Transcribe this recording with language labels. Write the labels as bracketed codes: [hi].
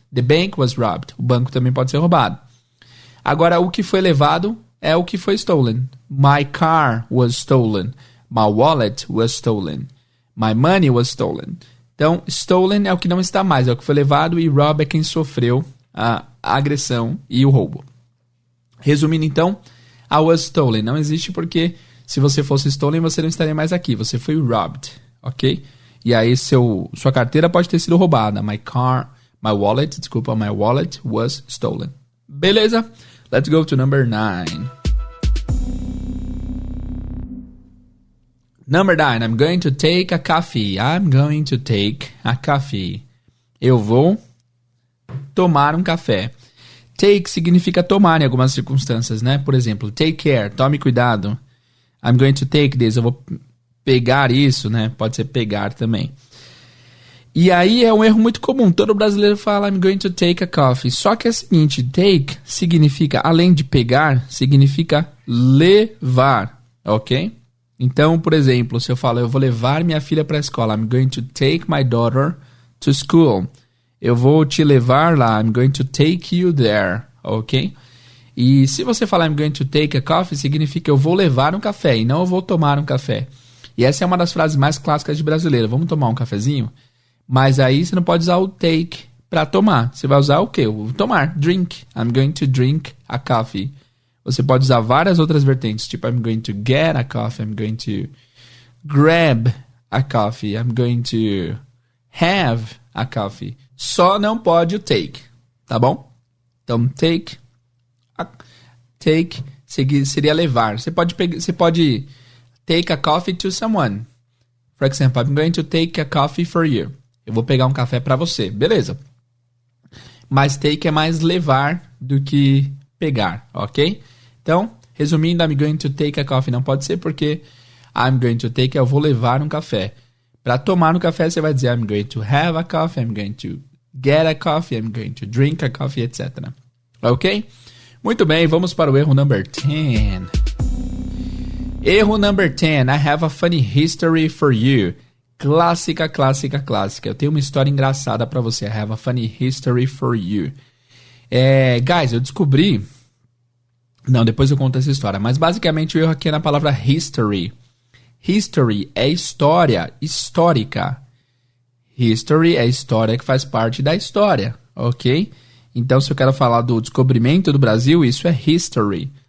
[en] The bank was robbed. [pt] O banco também pode ser roubado. Agora, o que foi levado é o que foi stolen. [en] My car was stolen. My wallet was stolen. My money was stolen. [pt] Então, stolen é o que não está mais, é o que foi levado, e rob é quem sofreu a agressão e o roubo. Resumindo, então, [en] I was stolen. [pt] Não existe porque se você fosse stolen, você não estaria mais aqui. Você foi robbed, ok? E aí, sua carteira pode ter sido roubada. [en] My wallet was stolen. Beleza? Let's go to number 9. Number 9, I'm going to take a coffee. I'm going to take a coffee. [pt] Eu vou tomar um café. Take significa tomar em algumas circunstâncias, né? Por exemplo, [en] take care, [pt] tome cuidado. [en] I'm going to take this, [pt] eu vou pegar isso, né? Pode ser pegar também. E aí é um erro muito comum. Todo brasileiro fala [en] I'm going to take a coffee. [pt] Só que é o seguinte, take significa, além de pegar, significa levar, ok? Então, por exemplo, se eu falo eu vou levar minha filha para a escola, [en] I'm going to take my daughter to school. [pt] Eu vou te levar lá. [en] I'm going to take you there. Ok? [pt] E se você falar [en] I'm going to take a coffee, [pt] significa eu vou levar um café e não eu vou tomar um café. E essa é uma das frases mais clássicas de brasileiro. Vamos tomar um cafezinho? Mas aí você não pode usar o take para tomar. Você vai usar o quê? O tomar. Drink. [en] I'm going to drink a coffee. [pt] Você pode usar várias outras vertentes. [en] Tipo, I'm going to get a coffee. I'm going to grab a coffee. I'm going to have a coffee. [pt] Só não pode o take. Tá bom? Então, take seria levar. Você pode [en] take a coffee to someone. For example, I'm going to take a coffee for you. [pt] Eu vou pegar um café para você. Beleza. Mas take é mais levar do que pegar, ok? Então, resumindo, [en] I'm going to take a coffee [pt] não pode ser porque I'm going to take eu vou levar um café. Para tomar um café, você vai dizer [en] I'm going to have a coffee, I'm going to get a coffee, I'm going to drink a coffee, etc. Ok? [pt] Muito bem, vamos para o erro number 10. Erro number 10. [en] I have a funny history for you. [pt] Clássica, clássica, clássica. Eu tenho uma história engraçada para você. [en] I have a funny history for you. [pt] Guys, eu descobri... Não, depois eu conto essa história. Mas basicamente o erro aqui é na palavra history. History é história, histórica. History é história que faz parte da história, ok? Então, se eu quero falar do descobrimento do Brasil, isso é history.